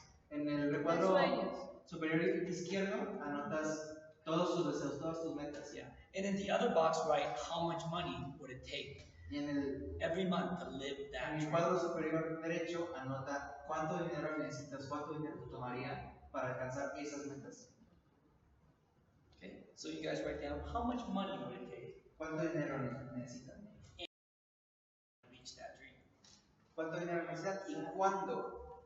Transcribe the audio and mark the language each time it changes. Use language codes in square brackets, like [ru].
[es] En el recuadro superior izquierdo anotas todos tus deseos, todas tus metas. [en] Yeah. And in the other box, write how much money would it take [es] Y en [en] every month to live that [es] el [en] dream. [es] cuadro superior derecho anota cuánto dinero necesitas, cuánto dinero te tomaría para alcanzar esas metas. [en] Okay, so you guys write down how much money would it take [es] ¿Cuánto dinero necesitan? [en] to reach that dream. [es] ¿Cuánto dinero necesitan y cuándo?